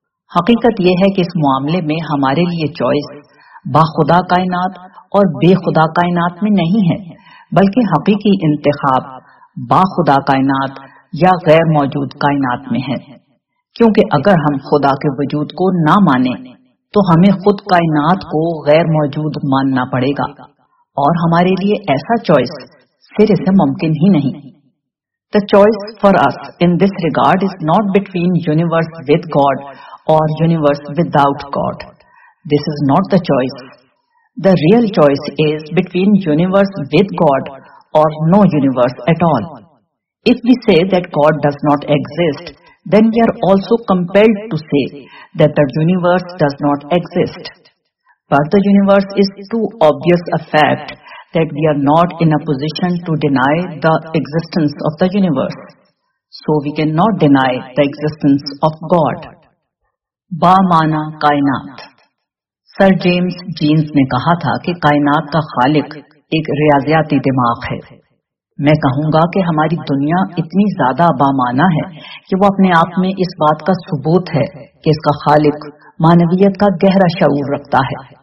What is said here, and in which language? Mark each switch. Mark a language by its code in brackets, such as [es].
[ur] حقیقت یہ ہے کہ اس معاملے میں ہمارے لیے چوائس باخدا کائنات اور بے خدا کائنات میں نہیں ہے، بلکہ حقیقی انتخاب باخدا کائنات یا غیر موجود کائنات میں ہے. کیونکہ اگر ہم خدا کے وجود کو نہ مانیں تو ہمیں خود کائنات کو غیر موجود ماننا پڑے گا، اور ہمارے لیے ایسا چوائس سرے سے ممکن ہی نہیں. [en] The choice for us in this regard is not between universe with God or universe without God. This is not the choice. The real choice is between universe with God or no universe at all. If we say that God does not exist, then we are also compelled to say that the universe does not exist. But the universe is too obvious a fact that we are not in a position to deny the existence of the universe. So we cannot deny the existence of God. [ur] Ba-mana kainat. Sir James Jeans نے کہا تھا کہ کائنات کا خالق ایک ریاضیاتی دماغ ہے. میں کہوں گا کہ ہماری دنیا اتنی زیادہ بامعنی ہے کہ وہ اپنے آپ میں اس بات کا ثبوت ہے کہ اس کا خالق معنویت کا گہرا شعور رکھتا ہے.